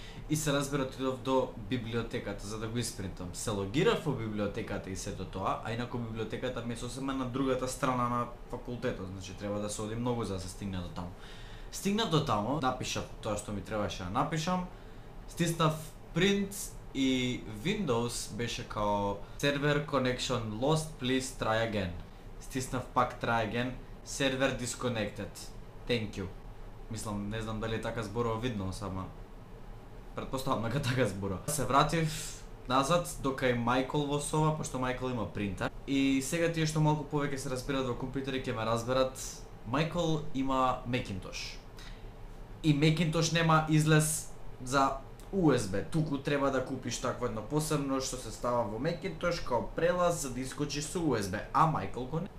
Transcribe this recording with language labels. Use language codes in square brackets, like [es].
[mk] И се разбира отидов до библиотеката за да го испринтам. Се логирав во библиотеката и сето тоа, а инаку библиотеката ми е сосема на другата страна на факултетот, значи треба да се оди многу за да се стигне до таму. Стигнав до таму, напишав тоа што ми требаше да напишам, стиснав print и Windows беше као [en] server connection lost, please try again. [mk] Стиснав пак [en] try again, server disconnected. Thank you. [mk] Мислам, не знам дали така зборува Windows, ама претпоставам дека така зборува. Се вратив назад до кај Майкл во соба, пошто Майкл има принтер. И сега тие што малку повеќе се разбират во компјутери ќе ме разберат. Майкл има Macintosh. И Macintosh нема излез за USB, туку треба да купиш такво едно посебно што се става во Macintosh као прелаз за да искочиш со USB, а Майкл го не.